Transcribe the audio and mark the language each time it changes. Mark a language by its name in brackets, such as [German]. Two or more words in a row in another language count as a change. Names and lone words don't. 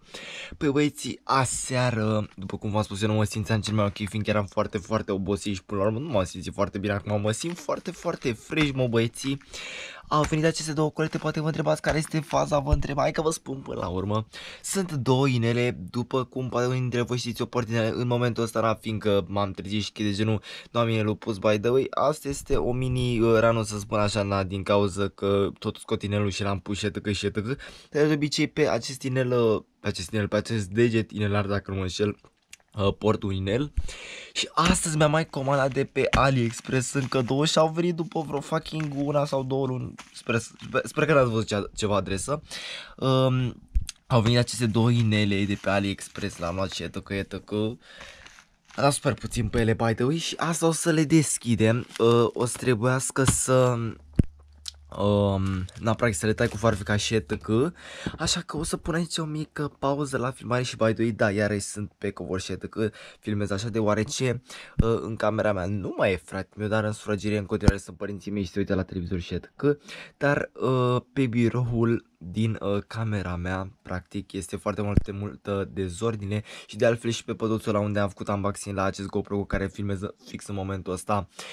[Romanian] Păi băieții, aseară, după cum v-am spus, eu nu mă simțeam cel mai ok, fiindcă eram foarte obosit și până la urmă nu m-am simțit foarte bine. Acum mă simt foarte fresh, mă băieții. Au venit aceste două colete, poate vă întrebați care este faza, vă întreb, hai că vă spun până la urmă. Sunt două inele, după cum poate unii dintre voi știți o parte în momentul ăsta, fiindcă m-am trezit și de genul, nu am inelul pus [English] by the way. [Romanian] Asta este o mini rană, să spun așa, din cauza că tot scot inelul și l-am pus și etc. Dar de obicei pe acest inel, pe acest deget inelar, dacă nu mă înșel, port un inel. Și astăzi mi-am mai comandat de pe AliExpress încă două și au venit după vreo fucking una sau două luni. Sper că n-ați văzut ceva adresă. Au venit aceste două inele de pe AliExpress, l-am luat și etc. Am dat super puțin pe ele [English] by the way [Romanian] și asta o să le deschidem. O să trebuiască să... practic să le tai cu farfeca și etc. Așa că o să pun aici o mică pauză la filmare și [English] by the way, [Romanian] da, iarăși sunt pe covor și etc. Filmez așa deoarece în camera mea nu mai e frate meu, dar în sufragerie în continuare sunt părinții mei și se uită la televizor și etc. Dar pe biroul din camera mea, practic, este foarte multă dezordine și de altfel și pe păduțul la unde am făcut unboxing la acest GoPro cu care filmez fix în momentul ăsta.